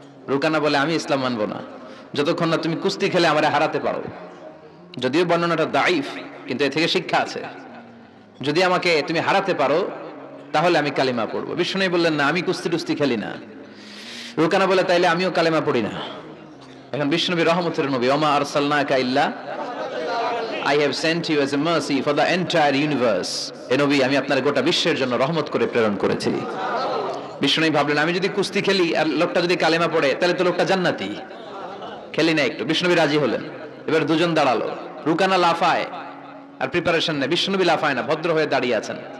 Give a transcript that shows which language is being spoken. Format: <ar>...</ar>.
<bn>রুকানা বলে, আমি ইসলাম মানবো না যতক্ষণ না তুমি কুস্তি খেলে আমারে হারাতে পারো। যদিও বর্ণনাটা দাইফ, কিন্তু এ থেকে শিক্ষা আছে। যদি আমাকে তুমি হারাতে পারো তাহলে আমি কালিমা পড়বো। বিষ্ণুনবী বললেন, না আমি কুস্তি টুস্তি খেলি না। রুকানা বলে, তাইলে আমিও কালিমা পড়ি না। এখন বিষ্ণুনবী রহমতের নবী,</bn> <ar>ওমা আরসালনাকা ইল্লা</ar> <en>I have sent you as a mercy for the entire universe.</en> <bn>এ নবী, আমি আপনার গোটা বিশ্বের জন্য রহমত করে প্রেরণ করেছি। বিষ্ণুনবী ভাবলেন, আমি যদি কুস্তি খেলি আর লোকটা যদি কালেমা পড়ে তাহলে তো লোকটা জান্নাতি, খেলি না একটু। বিষ্ণুনবী রাজি হলেন। এবার দুজন দাঁড়ালো, রুকানা লাফায় আর প্রিপারেশন নেয়, বিষ্ণুনবী লাফায় না, ভদ্র হয়ে দাঁড়িয়ে আছেন।</bn>